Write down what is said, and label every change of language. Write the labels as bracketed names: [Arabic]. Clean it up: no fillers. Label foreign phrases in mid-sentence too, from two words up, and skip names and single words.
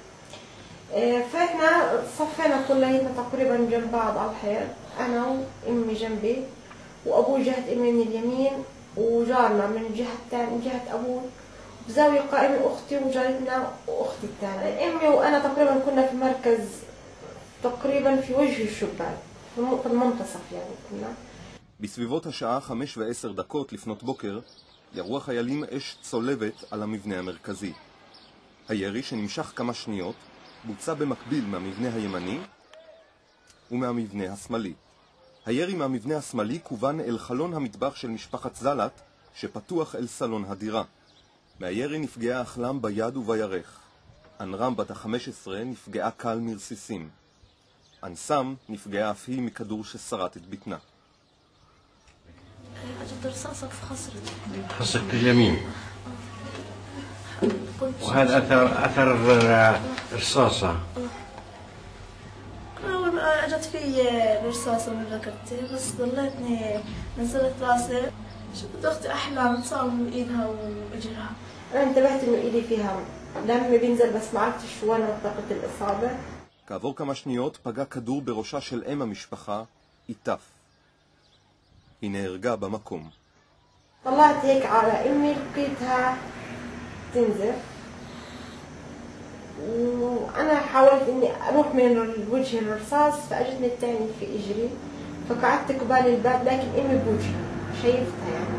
[Arabic] فاحنا صفينا كلنا تقريبا جنب بعض على الحيط، انا وامي جنبي وابوي جهة امي من اليمين وجارنا من الجهة الثانية من جهة أبوي بزاوية قائمة أختي وجارتنا وأختي الثانية. أمي وأنا تقريبا كنا في مركز تقريبا في وجه الشباك في المنتصف يعني كنا. [Hebrew] בסביבות השעה 5:10 לפנות בוקר ירו החיילים אש צולבת על המבנה המרכזי. הירי שנמשך כמה שניות בוצע במקביל מהמבנה הימני ומהמבנה השמאלי. הירי מהמבנה השמאלי כוון אל חלון המטבח של משפחת זלת שפתוח אל סלון הדירה. מהירי נפגעה אחלם ביד ובירך. אנרם בת ה-15 נפגעה קל מרסיסים. אנסם נפגעה אף היא מכדור ששרט את בטנה. [Arabic] أجد رصاصة في خصرتي. خصرة اليمين. وهذا أثر الرصاصة. أول ما أجت في رصاصة من ركبتي بس ضليتني نزلت راسي شفت أختي أحلام تصاب من إيدها وإجرها. أنا انتبهت إنه إيدي فيها دم بينزل بس ما عرفتش وين منطقة الإصابة. [Hebrew] כעבור כמה שניות פגע כדור בראשה של אם המשפחה, איתף. היא נהרגה במקום. [Arabic] طلعت هيك على أمي لقيتها تنزف وأنا حاولت إني أروح من وجه الرصاص فأجتني الثاني في إجري فقعدت قبال الباب لكن أمي بوجهي شايفتها يعني.